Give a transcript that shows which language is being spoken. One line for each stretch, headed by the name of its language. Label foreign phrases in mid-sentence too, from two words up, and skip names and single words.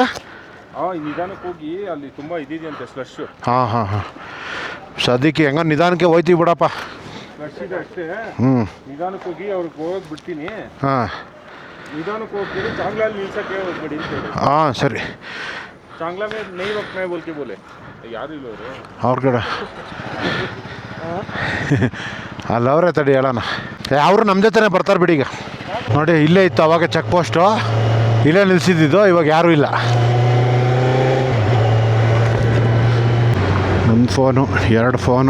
Kannada: ನಿಧಾನಕ್ಕೆ ಹೋಗಿ ಅಲ್ಲಿ ತುಂಬ ಇದಿದೆಯಂತೆ ಸ್ಲಶ್. ಹಾಂ ಸದ್ಯಕ್ಕೆ ಹೆಂಗ ನಿಧಾನಕ್ಕೆ ಹೋಯ್ತೀವಿ ಬಿಡಪ್ಪ. ಸ್ಲಶ್ ಇದೆ ಅಷ್ಟೇ. ನಿಧಾನಕ್ಕೆ ಹೋಗಿ ಅವ್ರಿಗೆ ಹೋಗಕ್ಕೆ ಬಿಡ್ತೀನಿ. ನಿಧಾನಕ್ಕೆ ಹೋಗ್ತೀವಿ, ಚಾಂಗ್ಲಲ್ಲಿ ನಿಲ್ಸಕ್ಕೆ ಹೋಗ್ಬೇಡಿ ಅಂತ ಹೇಳಿ. ಸರಿ.
Hindi: ಚಾಂಗ್ಲಾ में नहीं रखना है बोल के बोले.
Kannada: ಯಾರು ಇಲ್ಲ ಅವರು ಅವ್ರ ಕಡೆ ಅಲ್ಲವ್ರೆ, ತಡಿ ಹೇಳೋಣ. ಅವರು ನಮ್ಮ ಜೊತೆನೇ ಬರ್ತಾರೆ ಬಿಡಿ. ಈಗ ನೋಡಿ, ಇಲ್ಲೇ ಇತ್ತು ಅವಾಗ ಚೆಕ್ ಪೋಸ್ಟು, ಇಲ್ಲೇ ನಿಲ್ಸಿದ್ದು. ಇವಾಗ ಯಾರೂ ಇಲ್ಲ. ಒಂದು ಫೋನು, 2 ಫೋನು.